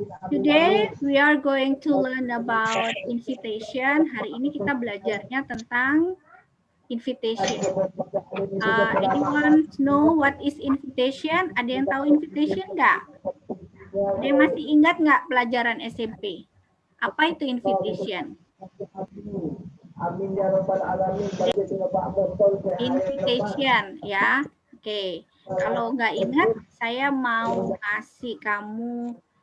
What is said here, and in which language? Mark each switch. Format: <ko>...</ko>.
<en>Today we are going to learn about invitation.</en> <id>Hari ini kita belajarnya tentang invitation.</id> <en>Anyone know what is invitation?</en> <id>Ada yang tahu invitation nggak? Ada yang masih ingat nggak pelajaran SMP? Apa itu invitation? Invitation ya. Oke. Kalau nggak ingat, saya mau kasih kamu.</id>